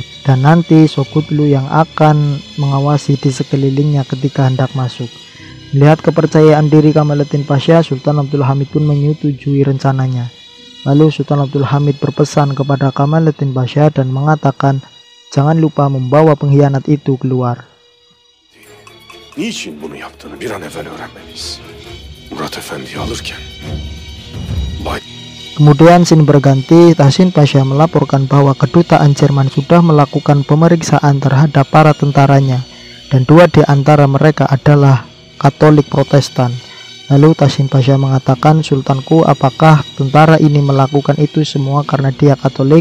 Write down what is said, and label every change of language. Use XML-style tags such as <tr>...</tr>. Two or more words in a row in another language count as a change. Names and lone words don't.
<id>Dan nanti Sokutlu yang akan mengawasi di sekelilingnya ketika hendak masuk. Melihat kepercayaan diri Kamaluddin Pasha, Sultan Abdul Hamid pun menyetujui rencananya. Lalu Sultan Abdul Hamid berpesan kepada Kamaluddin Pasha dan mengatakan, jangan lupa membawa pengkhianat itu keluar.</id> <tr>Niçin bunu yaptığını bir an evvel öğrenmeliyiz. Murat Efendi'yi alırken.</tr> <id>Kemudian scene berganti, Tahsin Pasha melaporkan bahwa kedutaan Jerman sudah melakukan pemeriksaan terhadap para tentaranya dan dua di antara mereka adalah Katolik Protestan. Lalu Tasin Pasha mengatakan, "Sultanku, apakah tentara ini melakukan itu semua karena dia Katolik?"</id>